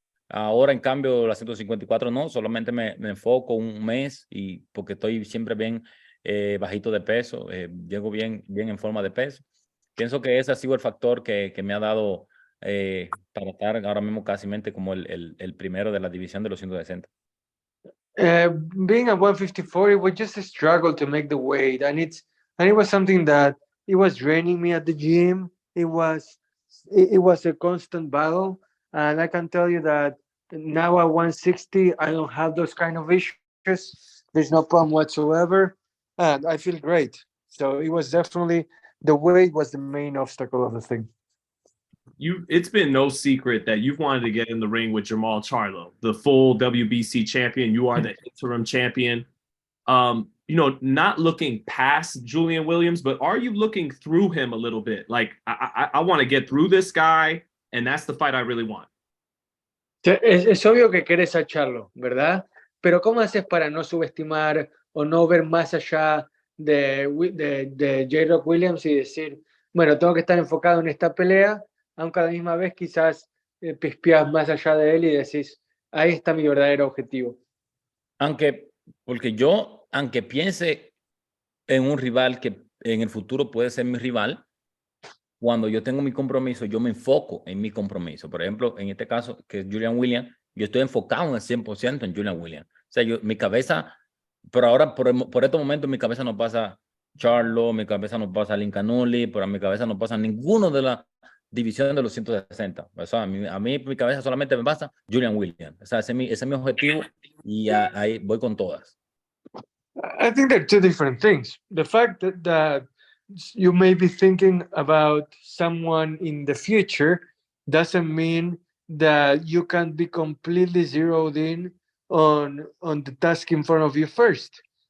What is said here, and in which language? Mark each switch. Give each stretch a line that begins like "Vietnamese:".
Spanish: Ahora, en cambio, la 154 no, solamente me enfoco un mes y porque estoy siempre bien bajito de peso, llego bien en forma de peso. Pienso que ese ha sido el factor que me ha dado para estar ahora mismo casi como el primero de la división de los 160.
English: Being at 154, it was just a struggle to make the weight, and it was something that it was draining me at the gym. It was a constant battle, and I can tell you that now at 160, I don't have those kind of issues. There's no problem whatsoever, and I feel great. So it was definitely, the weight was the main obstacle of the thing. It's been no secret that you've wanted to get in the ring with Jermall Charlo, the full WBC champion. You are the interim champion. Not looking past Julian Williams, but are you looking through him a little bit? Like, I want to get through this guy, and that's the fight I really want.
Spanish: Es obvio que querés a Charlo, ¿verdad? Pero ¿cómo haces para no subestimar o no ver más allá de J-Rock Williams y decir, bueno, tengo que estar enfocado en esta pelea, aunque a la misma vez quizás pispeas más allá de él y decís, ahí está mi verdadero objetivo? Porque yo, aunque piense en un rival que en el futuro puede ser mi rival, cuando yo tengo mi compromiso, yo me enfoco en mi compromiso. Por ejemplo, en este caso, que es Julian Williams, yo estoy enfocado en el 100% en Julian Williams. O sea, mi cabeza Pero ahora, por este momento, en mi cabeza no pasa Charlo, mi cabeza no pasa Lincanulli, por mi cabeza no pasa ninguno de la división de los 160. O sea, a mí mi cabeza solamente me pasa Julian Williams. O sea, ese es mi objetivo y ahí voy con todas.
English: I think they're two different things. The fact that you may be thinking about someone in the future doesn't mean that you can be completely zeroed in on the task in front of you first.